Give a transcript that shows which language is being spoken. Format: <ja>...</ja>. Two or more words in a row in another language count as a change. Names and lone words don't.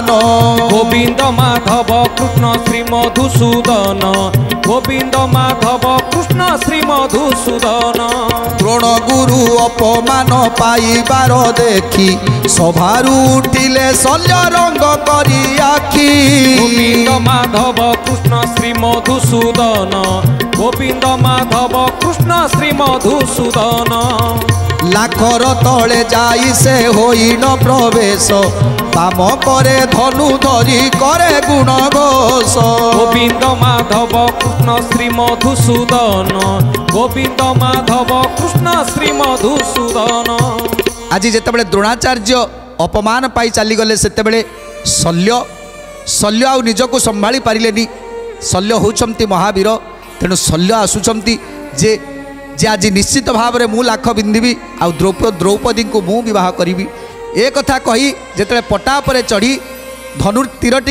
<or>गोविंद माधव कृष्ण श्री मधुसूदन गोविंद माधव कृष्ण श्री मधुसूदन ଦ୍ରୋଣ ଗୁରୁ ଅପମାନ ପାଇବାର ଦେଖି ସଭାରୁ ଉଠିଲେ ଶଲ୍ୟ ରଙ୍ଗ କରି ଆଖି गोविंद माधव कृष्ण श्री मधुसूदन गोविंद माधव कृष्ण श्री मधुसूदन ଲାଖର ତଳେ ଯାଇ ସେ ହୋଇଣ ପ୍ରବେଶ ବାମ କରେ ଧନୁ ଧରି କରେ ଗୁଣ ଘୋଷ गोविंद माधव कृष्ण श्री मधुसूदन गोविंद माधव कृष्ण श्री मधुसूदन। ଆଜି ଯେତେବେଳେ ଦ୍ରୋଣାଚାର୍ଯ୍ୟ ଅପମାନ ପାଇ ଚାଲି ଗଲେ ସେତେବେଳେ ଶଲ୍ୟ ଆଉ ନିଜକୁ ସମ୍ଭାଳି ପାରିଲେନି ଶଲ୍ୟ ହେଉଛନ୍ତି ମହାବୀର ତେଣୁ ଶଲ୍ୟ ଆସୁଛନ୍ତି ଯେ ଆଜି ନିଶ୍ଚିତ ଭାବ ମେଁ ମୁଁ ଲାଖ ବିନ୍ଧିବି ଆଉ ଦ୍ରୌପଦୀ କୁ ମୁଁ ବିବାହ କରି ଏ କଥା କହି ଯେତେବେଳେ ପଟା ପରେ ଚଢ଼ି ଧନୁର ତୀରଟି</or>